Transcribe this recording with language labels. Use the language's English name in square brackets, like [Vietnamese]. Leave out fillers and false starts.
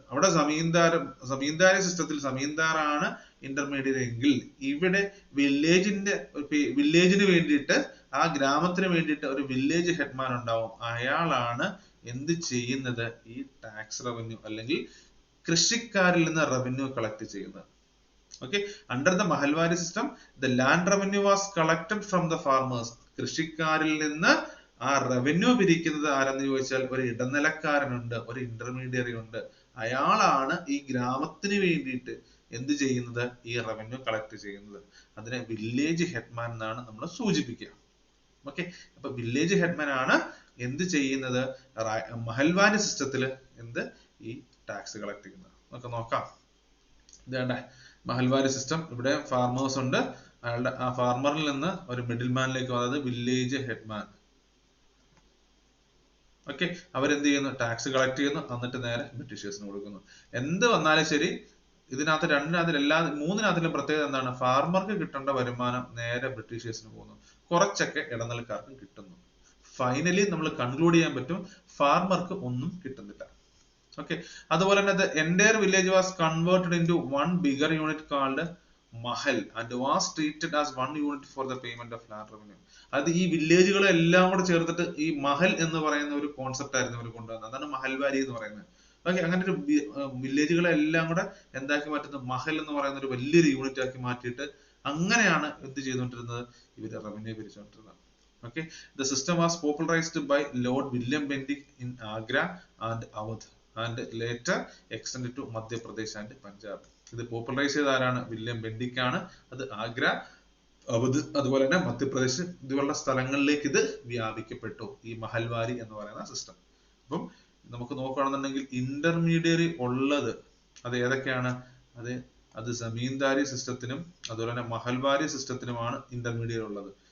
[Malayalam] അവിടെ സമീന്ദാരി സിസ്റ്റത്തിൽ സമീന്ദാറാണ് ഇന്റർമീഡിയറ്റ് എങ്കിൽ ഇവിടെ വില്ലേജിന് വേണ്ടിയിട്ട്, ആ ഗ്രാമത്തിന് വേണ്ടിയിട്ട് ഒരു വില്ലേജ് ഹെഡ്മാൻ ഉണ്ടാവും. അയാളാണ് എന്ത് ചെയ്യുന്നത്? ഈ ടാക്സ് റവന്യൂ അല്ലെങ്കിൽ കൃഷിക്കാരിൽ നിന്ന് റവന്യൂ കളക്ട് ചെയ്യുന്നത്. [English] Okay, under the Mahalwari system, the land revenue was collected from the farmers. [Malayalam] കൃഷിക്കാരിൽ നിന്ന് ആ റവന്യൂ പിരിക്കുന്നത് ആരെന്ന് ചോദിച്ചാൽ ഒരു ഇടനിലക്കാരനുണ്ട്, ഒരു ഇന്റർമീഡിയറി ഉണ്ട്. അയാളാണ് ഈ ഗ്രാമത്തിന് വേണ്ടിയിട്ട് എന്ത് ചെയ്യുന്നത്? ഈ റവന്യൂ കളക്ട് ചെയ്യുന്നത്. അതിനെ വില്ലേജ് ഹെഡ്മാൻ എന്നാണ് നമ്മൾ സൂചിപ്പിക്കുക. ഓക്കെ, അപ്പൊ വില്ലേജ് ഹെഡ്മാൻ ആണ് എന്ത് ചെയ്യുന്നത്? മഹൽവാരി സിസ്റ്റത്തിൽ എന്ത്? ഈ ടാക്സ് കളക്ട് ചെയ്യുന്നത്. നമുക്ക് നോക്കാം. ഇതേണ്ടേ മഹൽവാരി സിസ്റ്റം. ഇവിടെ ഫാർമേഴ്സ് ഉണ്ട്, അയാളുടെ ആ ഫാർമറിൽ നിന്ന് ഒരു മിഡിൽ മാനിലേക്ക്, അതായത് വില്ലേജ് ഹെഡ്മാൻ. ഓക്കെ, അവരെന്ത് ചെയ്യുന്നു? ടാക്സ് കളക്ട് ചെയ്യുന്നു, എന്നിട്ട് നേരെ ബ്രിട്ടീഷേഴ്സിന് കൊടുക്കുന്നു. എന്ത് വന്നാലും ശരി, ഇതിനകത്ത് മൂന്നിനകത്തിലും പ്രത്യേകത എന്താണ്? ഫാർമർക്ക് കിട്ടേണ്ട വരുമാനം നേരെ ബ്രിട്ടീഷേഴ്സിന് പോകുന്നു, കുറച്ചൊക്കെ ഇടനിലക്കാർക്ക് കിട്ടുന്നു. ഫൈനലി നമ്മൾ കൺക്ലൂഡ് ചെയ്യാൻ പറ്റും, ഫാർമർക്ക് ഒന്നും കിട്ടുന്നില്ല. [English] Okay, [Malayalam] അതുപോലെ തന്നെ [English] the entire village was converted into one bigger unit called Mahal and was treated as one unit for the payment of land revenue. [Malayalam] അത് ഈ വില്ലേജുകളെല്ലാം കൂടെ ചേർത്തിട്ട് ഈ മഹൽ എന്ന് പറയുന്ന ഒരു കോൺസെപ്റ്റ് ആയിരുന്നു അവർ കൊണ്ടുവന്നത്. അതാണ് മഹൽവാരി എന്ന് പറയുന്നത്. ഓക്കെ, അങ്ങനെ ഒരു വില്ലേജുകളെല്ലാം കൂടെ എന്താക്കി മാറ്റുന്നത്? മഹൽ എന്ന് പറയുന്ന ഒരു വലിയൊരു യൂണിറ്റ് ആക്കി മാറ്റിയിട്ട് അങ്ങനെയാണ് എന്ത് ചെയ്തുകൊണ്ടിരുന്നത്? ഇവര് revenue പിരിച്ചുകൊണ്ടിരുന്നത്. [English] Okay, the system was popularized by Lord William Bentinck in Agra and Awadh and later extended to Madhya Pradesh and Punjab. [Malayalam] ഇത് പോപ്പുലറൈസ് ചെയ്ത ആരാണ്? വില്യം ബെന്റിക് ആണ്. അത് ആഗ്ര, അവധ്, അതുപോലെ തന്നെ മധ്യപ്രദേശ് ഇതുപോലുള്ള സ്ഥലങ്ങളിലേക്ക് ഇത് വ്യാപിക്കപ്പെട്ടു, ഈ മഹൽവാരി എന്ന് പറയുന്ന സിസ്റ്റം. അപ്പം നമുക്ക് നോക്കുകയാണെന്നുണ്ടെങ്കിൽ ഇന്റർമീഡിയറി ഉള്ളത് അത് ഏതൊക്കെയാണ്? അത് സമീന്ദാരി സിസ്റ്റത്തിനും അതുപോലെ തന്നെ മഹൽവാരി സിസ്റ്റത്തിനുമാണ് ഇന്റർമീഡിയറി ഉള്ളത്.